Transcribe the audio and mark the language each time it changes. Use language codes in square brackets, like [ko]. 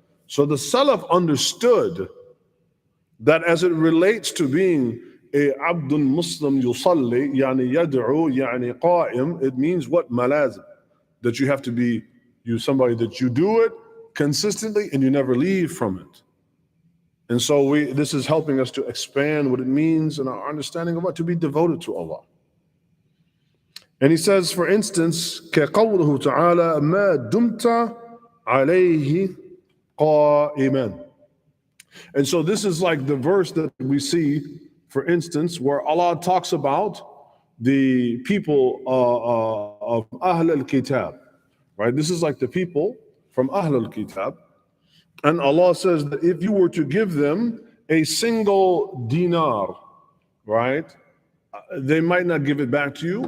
[en] So the Salaf understood that as it relates to being a Abdul Muslim yusalli, yani yad'u, yani qa'im, it means what? Malazim. That you have to be somebody that you do it consistently and you never leave from it. And so this is helping us to expand what it means in our understanding of what to be devoted to Allah. And he says, for instance, [ar] كَقَوْلُهُ تَعَالَى مَا دُمْتَ عَلَيْهِ قَائِمًا. [en] And so this is like the verse that we see, for instance, where Allah talks about the people of Ahl al-Kitab, right? This is like the people from Ahl al-Kitab. And Allah says that if you were to give them a single dinar, right, they might not give it back to you.